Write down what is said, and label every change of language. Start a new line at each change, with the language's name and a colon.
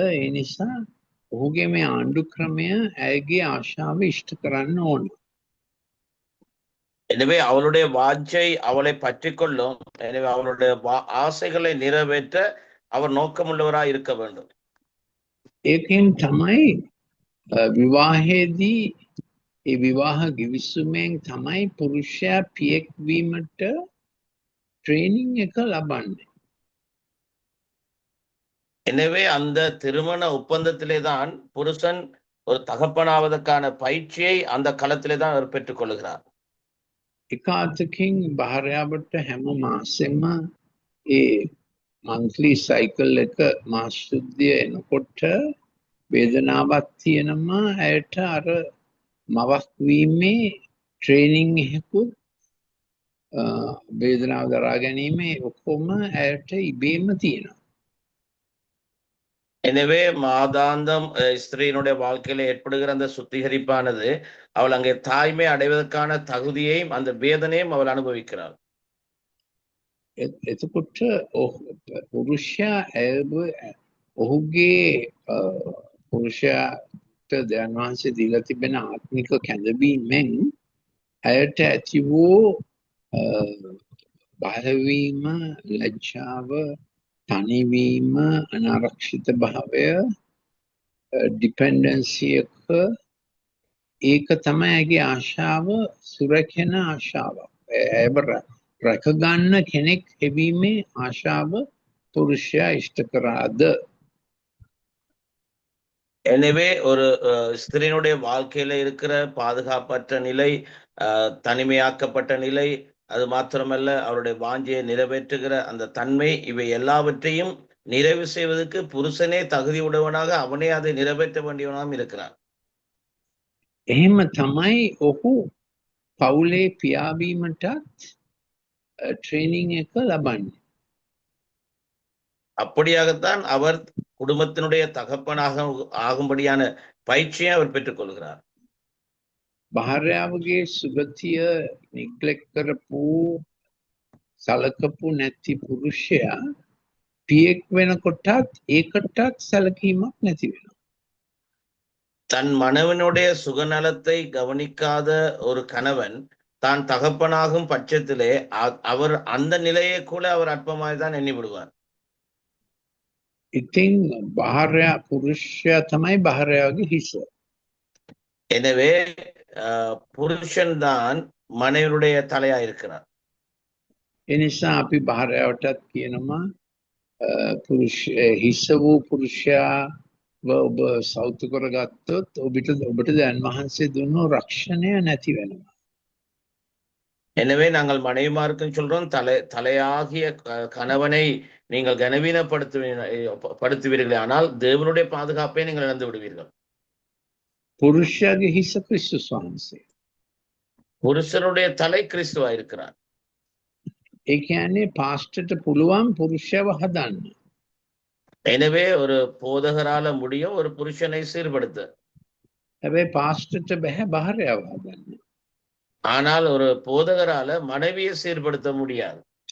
Sinhala: ඒ නිසා ඔහුගේ මේ ආණ්ඩු ක්‍රමය ඇයගේ ආශාව ඉෂ්ට කරන්න ඕන.
Tamil: எனவே அவளுடைய வாஞ்சை அவளை பற்றி கொள்ளும். எனவே அவளுடைய ஆசைகளை நிறைவேற்ற அவர் நோக்கமுள்ளவராக இருக்க வேண்டும்.
Sinhala: ඒකෙන් තමයි විවාහයේදී ඒ විවාහ ගිවිසුමෙන් තමයි පුරුෂයා පියෙක් වීමට ට්‍රේනින් එක ලබන්නේ.
Tamil: எனவே அந்த திருமண ஒப்பந்தத்திலே தான் புருஷன் ஒரு தகப்பனாவதற்கான பயிற்சியை அந்த களத்திலே தான் அவர் பெற்றுக் கொள்கிறார்.
Sinhala: එක අතකින් භාර්යාවට හැම මාසෙම ඒ මන්ත්ලි සයිකල් එක මාස සුද්ධිය එනකොට වේදනාවක් තියෙනවා. ඇයට අර මවක් වීමේ ට්‍රේනින් එකකුත් වේදනාව දරා ගැනීමේ ඔක්කොම ඇයට ඉබේම තියෙනවා.
Tamil: எனவே மாதாந்தம் ஸ்திரீனுடைய வாழ்க்கையில ஏற்படுகிற அந்த சுத்திகரிப்பானது அவள் அங்கே தாய்மை அடைவதற்கான தகுதியையும் அந்த வேதனையும் அவள் அனுபவிக்கிறாள்.
Sinhala: එතකොට පුරුෂයා ඔහුගේ පුරුෂයාට දැන් වහන්සේ දීලා තිබෙන ආත්මික කැඳවීමෙන් ඇයට ඇති වූ බාහිරවීම, ලැජ්ජාව, තනිවීම, අනාරක්ෂිත භාවය, ඩිපෙන්ඩන්සි එක, ඒක තමයි ඇගේ ආශාව, සුරැකෙන ආශාවක්. ඇව රැකගන්න කෙනෙක් එවීමේ ආශාව පුරුෂයා ඉෂ්ට කරාද?
Tamil: எனவே ஒரு ஸ்திரீனுடைய வாழ்க்கையில இருக்கிற பாதுகாப்பற்ற நிலை, தனிமையாக்கப்பட்ட நிலை, அது மாத்திரமல்ல அவருடைய வாஞ்சையை நிறைவேற்றுகிற அந்த தன்மை, இவை எல்லாவற்றையும் நிறைவு செய்வதற்கு புருஷனே தகுதி உடையவனாக அவனே அதை நிறைவேற்ற வேண்டியவனாகவும் இருக்கிறான்.
Sinhala: එහෙම තමයි ඔහු පවුලේ පියාවීමටත් ட்ரைனிங் එක ලබන්නේ.
Tamil: அப்படியாகத்தான் அவர் குடும்பத்தினுடைய தகப்பனாக ஆகும்படியான பயிற்சியை அவர் பெற்றுக்கொள்கிறார்.
Sinhala: භාර්යාවගේ සුගතිය නිග්ලෙක්ට් කරපු සලකපු නැති පුරුෂයා පියෙක් වෙනකොටත් ඒකටත් සැලකීමක් නැති වෙනවා.
Tamil: தன் மனைவனுடைய சுகநலத்தை கவனிக்காத ஒரு கணவன் தான் தகப்பனாகும் பட்சத்திலே அவர் அந்த நிலையை கூட அவர் அற்பமாய் தான் எண்ணி விடுவார்.
Sinhala: ඉතින් භාර්යා පුරුෂයා තමයි භාර්යාවගේ හිස.
Tamil: எனவே புருஷன் தான் மனைவியுடைய தலையா இருக்கிறார்.
Sinhala: ඒ නිසා අපි භාර්යාවටත් කියනවා හිස වූ පුරුෂයාව ඔබ සෞතු කරගත්තොත් ඔබට දැන් වහන්සේ දුන්නු රක්ෂණය නැති වෙනවා.
Tamil: எனவே நாங்கள் மனைவிமாருக்கும் சொல்றோம், தலையாகிய கணவனை நீங்கள் கனவீனப்படுத்துவீர்களே, ஆனால் தேவனுடைய பாதுகாப்பை நீங்கள் இழந்து விடுவீர்கள்.
Sinhala: පුරුෂයාගේ හිස ක්‍රිස්තුස් වහන්සේ.
Tamil: புருஷனுடைய தலை கிறிஸ்துவா இருக்கிறார்.
Sinhala: ඒ කියන්නේ පාස්ටර්ට පුළුවන් පුරුෂයව හදන්න.
Tamil: எனவே ஒரு போதகரால முடியும் ஒரு புருஷனை சீர்படுத்த.
Sinhala: හැබැයි පාස්ටර්ට බෑ භාර්යාව හදන්න.
Tamil: ஆனால் ஒரு போதகரால மனைவியை சீர்படுத்த முடியாது.